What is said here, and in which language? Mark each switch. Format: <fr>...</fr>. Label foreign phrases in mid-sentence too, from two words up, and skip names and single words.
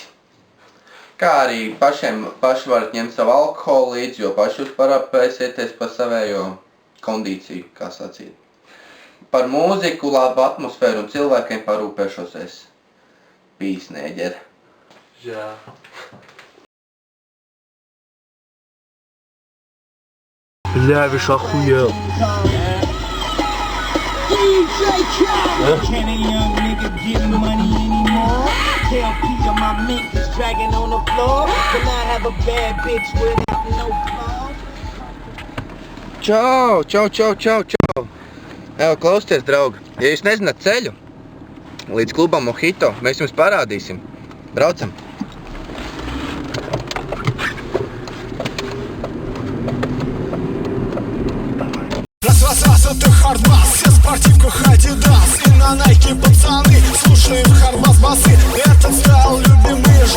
<lv>Kā arī paši varat ņemt savu alkoholu līdzi, jo paši jūs parapēsieties par savējo kondīciju, kā sacīt. Par mūziku, labu atmosfēru un cilvēkiem parūpēšos es.</lv> <en>Pīs, nēģer.</en> <lv>Jā.</lv> <ru>Бля, виш охуел.</ru> <lv>Čau, čau, čau, čau, čau. Evo, klausieties, draugi. Ja jūs nezināt ceļu līdz klubam Mojito, mēs jums parādīsim. Braucam.</lv> <ru>Раз, это хардбас, все в спортивках Адидас. И на Найке пацаны, слушаем хардбас басы. Этот стал любимый.</ru>